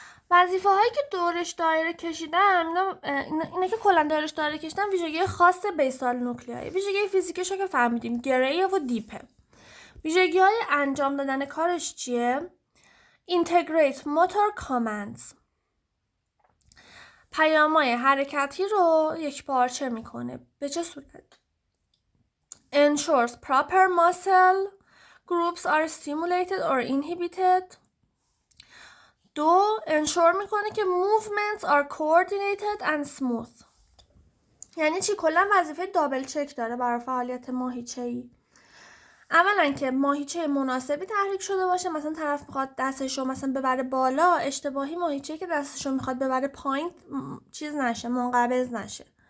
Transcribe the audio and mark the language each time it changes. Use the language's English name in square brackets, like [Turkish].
[Persian] وظیفه هایی که دورش دایره کشیدم اینا که کلا دورش دایره کشیدم ویژگی خاص بیسال نوکلیای. ویژگی فیزیکیشو که فهمیدیم گریه و دیپه. ویژگی های انجام دادن کارش چیه؟ integrate motor commands. پیام‌های حرکتی رو یک پارچه میکنه. [English] به چه صورت؟ ensures proper muscle groups are stimulated or inhibited. 2. ensure میکنه که movements are coordinated and smooth. [Persian] یعنی چی؟ کلا وظیفه دابل چک داره برای فعالیت ماهیچه‌ای. اولا که ماهیچه مناسبی تحریک شده باشه، مثلا طرف میخواد دستشو مثلا ببره بالا، اشتباهی ماهیچه که دستشو میخواد ببره پایین چیز نشه، منقبض نشه.